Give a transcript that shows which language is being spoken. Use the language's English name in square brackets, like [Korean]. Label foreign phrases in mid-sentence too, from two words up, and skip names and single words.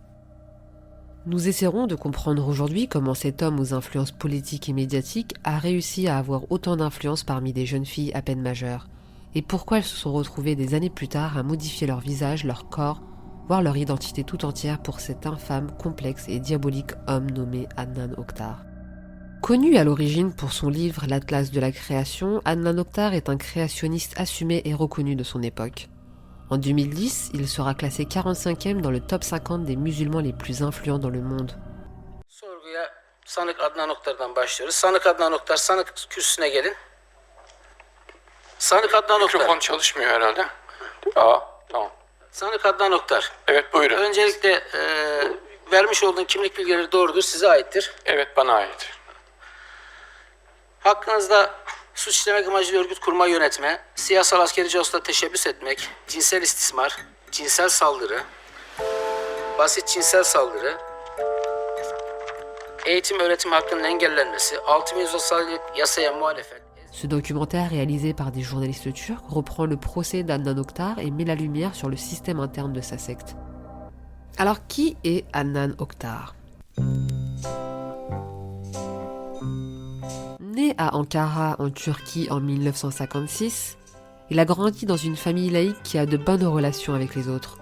[French] Nous essaierons de comprendre aujourd'hui comment cet homme aux influences politiques et médiatiques a réussi à avoir autant d'influence parmi des jeunes filles à peine majeures, et pourquoi elles se sont retrouvées des années plus tard à modifier leur visage, leur corps, voire leur identité tout entière pour cet infâme, complexe et diabolique homme nommé Adnan Oktar. Connu à l'origine pour son livre L'Atlas de la création, Adnan Oktar est un créationniste assumé et reconnu de son époque. En 2010, il sera classé 45e dans le top 50 des musulmans les plus influents dans le monde. [Turkish] Sorguya sanık Adnan Oktar'dan başlıyoruz. Sanık Adnan Oktar, sanık kürsüsüne gelin. Sanık Adnan Oktar. Mikrofon çalışmıyor herhalde. Aa, tamam. Sanık Adnan Oktar. Evet, buyurun. Öncelikle vermiş olduğun kimlik bilgileri doğrudur, size aittir. Evet, bana ait. Hakkınızda suç işlemek amacıyla örgüt kurma, yönetme, siyasal askeri casusla teşebbüs etmek, cinsel istismar, cinsel saldırı, basit cinsel saldırı, eğitim öğretim hakkının engellenmesi, 6137 yasaya muhalefet. [French] Ce documentaire réalisé par des journalistes turcs reprend le procès d'Adnan Oktar et met la lumière sur le système interne de sa secte. Alors qui est Adnan Oktar ? Né à Ankara en Turquie en 1956, il a grandi dans une famille laïque qui a de bonnes relations avec les autres.